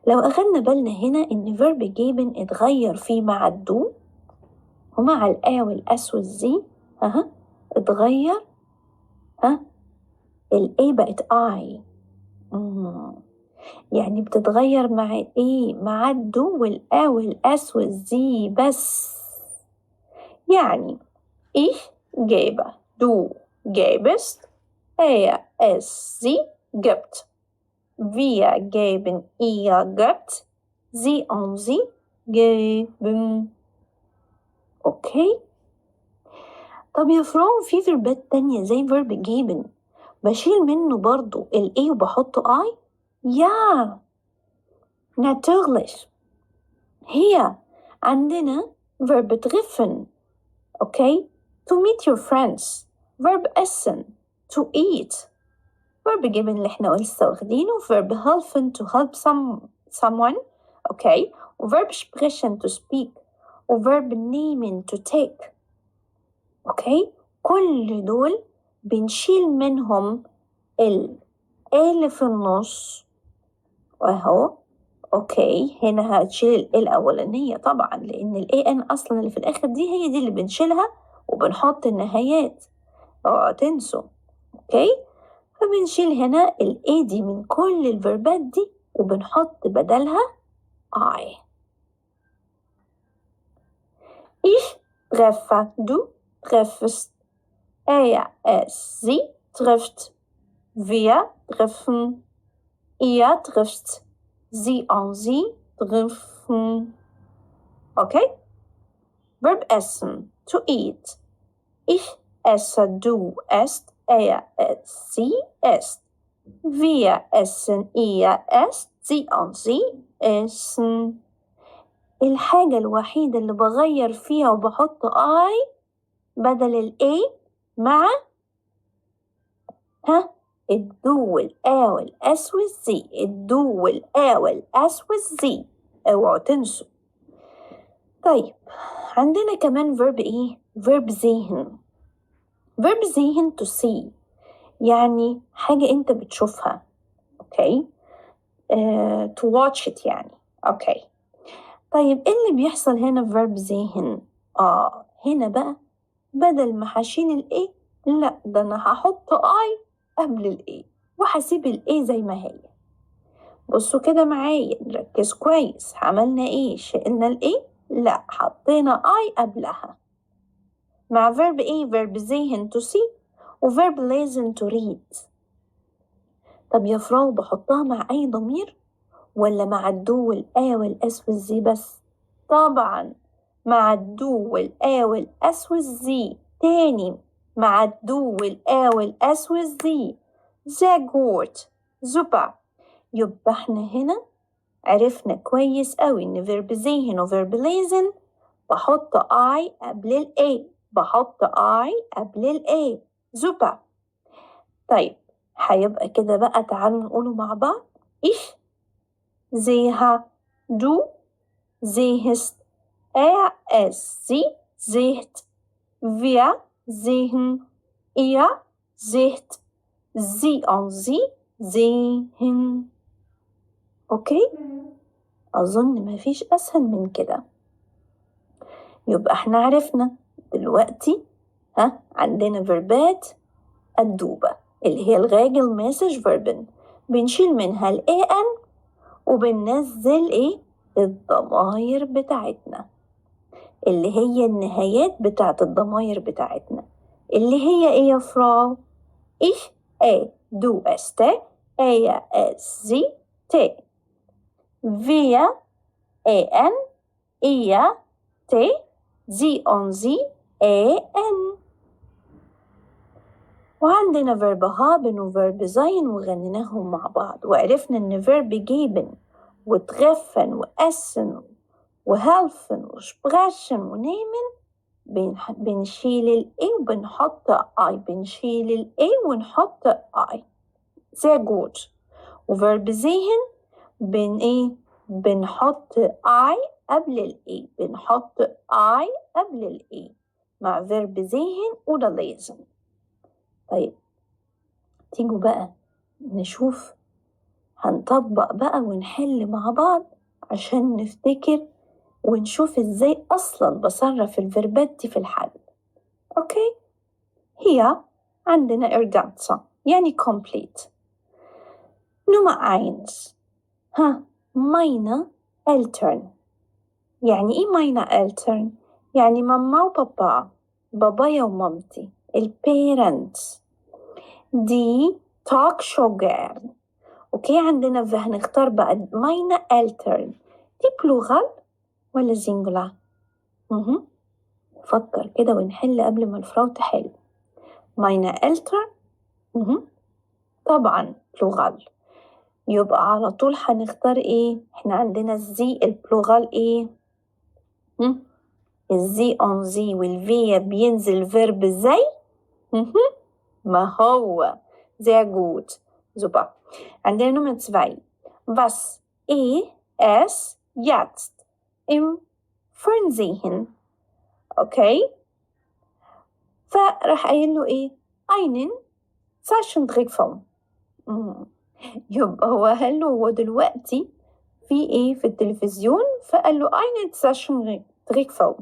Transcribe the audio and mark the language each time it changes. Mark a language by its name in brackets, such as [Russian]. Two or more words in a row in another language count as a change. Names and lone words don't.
[Arabic] لو أخدنا بالنا هنا إن verb geben اتغير فيه مع الدو ومع الآ والأس والزي اتغير الإيه بقت I. يعني بتتغير مع الإيه مع الدو والآ والأس والزي بس. [German] يعني ich gebe, du gibst, er, es, sie gibt. Wir geben, ihr gebt, sie und sie geben. [Arabic] اوكي. طب يا فرعون في فيربات تانية زي فيرب geben بشيل منه برضو الايه وبحطه I؟ [German] يا natürlich. [Arabic] هي عندنا verb treffen. اوكي. [English] to meet your friends. verb essen to eat. verb geben [Arabic] اللي احنا لسه واخدينه. [English] verb helfen to help someone. اوكي. verb sprechen to speak. verb nehmen to take. [Arabic] اوكي. كل دول بنشيل منهم اللي في النص اهو. اوكي. هنا هتشيل الاولانيه طبعا لان الاي ان اصلا اللي في الاخر دي هي دي اللي بنشيلها وبنحط النهايات. اوعوا تنسوا. اوكي. فبنشيل هنا الاي دي من كل الفيربات دي وبنحط بدلها I. [German] Ich treffe, du treffst, er, es, sie trifft, wir treffen, ihr trifft, sie und sie treffen. [English] Okay? Verb essen, to eat. [German] Ich esse, du esst, er, es, sie esst. Wir essen, ihr esst, sie und sie essen. [Arabic] الحاجة الوحيدة اللي بغير فيها وبحط I بدل الA مع الدو والآ والأس والزي. الدو والآ والأس والزي. اوعوا تنسوا. طيب عندنا كمان [English] verb verb [Arabic] sehen. verb sehen [English] to see [Arabic] يعني حاجة انت بتشوفها. اوكي. [English] to watch it [Arabic] يعني. اوكي. طيب ايه اللي بيحصل هنا في verb sehen؟ هنا بقى بدل ما هشيل الايه لا ده انا هحط I قبل الايه وهسيب الايه زي ما هي. بصوا كده معايا نركز كويس. عملنا ايه؟ شلنا الايه؟ لا حطينا I قبلها مع [English] verb verb [Arabic] sehen [English] to see [Arabic] وverb lesen [English] to read. [Arabic] طب يا فراو بحطها مع اي ضمير ولا مع الدو والآ والأس والزي بس؟ طبعا مع الدو والآ والأس والزي. تاني مع الدو والآ والأس والزي. [German] sehr gut. super. [Arabic] يبقى احنا هنا عرفنا كويس قوي ان verb sehen و verb lesen بحط I قبل الA. بحط I قبل الA. super. طيب هيبقى كده بقى تعالوا نقوله مع بعض. [German] ich sehe, du siehst, er, es, sie sieht, wir sehen, ihr seht, sie und sie sehen. [Arabic] اوكي. اظن مفيش اسهل من كده. يبقى احنا عرفنا دلوقتي عندنا فيربات الدوبة اللي هي الغاجل مسج فيربن بنشيل منها الاي ان وبننزل الضماير بتاعتنا اللي هي النهايات بتاعت الضماير بتاعتنا اللي هي يا فراو؟ [German] ich, du, st, er, es, sie, t. wir, en, ihr, t, sie und sie, en. [Arabic] وعندنا verb haben و verb sein وغنيناهم مع بعض وعرفنا ان verb geben وتغفن وأسن وهلفن وسبرشن ونيمن بنشيل الاي وبنحط اي. بنشيل الاي ونحط اي. [German] sehr gut. [Arabic] وverb sehen بنحط اي قبل الاي. بنحط اي قبل الاي مع verb [German] sehen oder lesen. [Arabic] طيب تيجوا بقى نشوف هنطبق بقى ونحل مع بعض عشان نفتكر ونشوف ازاي أصلا بصرف الفيربات دي في الحل. أوكي، هي عندنا ergänza يعني complete. [German] Nummer 1. meine Eltern. [Arabic] يعني إيه [German] meine Eltern؟ [Arabic] يعني ماما وبابا، بابايا ومامتي، البيرنتس. [English] دي talk show girl. [Arabic] أوكي، عندنا هنختار بقى [German] meine Eltern [Arabic] دي بلوغال ولا زينجولا؟ فكر كده ونحل قبل ما الفراو تحل. [German] meine Eltern [Arabic] طبعا بلوغال، يبقى على طول هنختار ايه؟ احنا عندنا الزي البلوغال ايه؟ الزي اون زي والفي بينزل فيرب زي ما هو [German] sehr gut. Super. [Arabic] عندنا نمرة 2. [German] Was es jetzt im Fernsehen. [Arabic] اوكي، فراح قايل له ايه؟ [German] einen Zeichentrickfilm. [Arabic] يبقى هو قال له هو دلوقتي في ايه في التلفزيون، فقال له [German] einen Zeichentrickfilm.